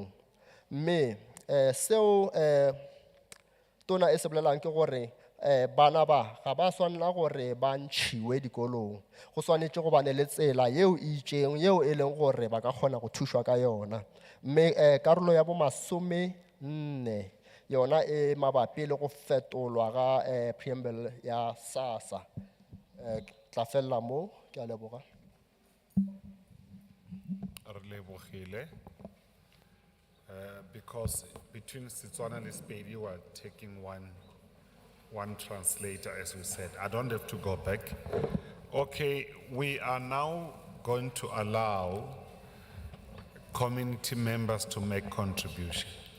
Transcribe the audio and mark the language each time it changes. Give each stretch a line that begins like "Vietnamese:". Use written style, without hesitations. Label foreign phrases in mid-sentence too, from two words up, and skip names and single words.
Northern Sotho: Mme seo tona e se bolelang ke gore bana ba ga ba swanela gore ba ntšhiwe dikolong go swanetše go bane le tsela yeo e itšeng yeo e leng gore ba ka kgona go thušwa ka yona. Mme karolo ya bo masomenne yona e mabapi le go fetolwa ga preamble ya SASA. Tla fella mo ke a leboga. Re lebogile
English: because between Setswana and Sepedi we are taking one translator, as we said. I don't have to go back. Okay, we are now going to allow community members to make contribution.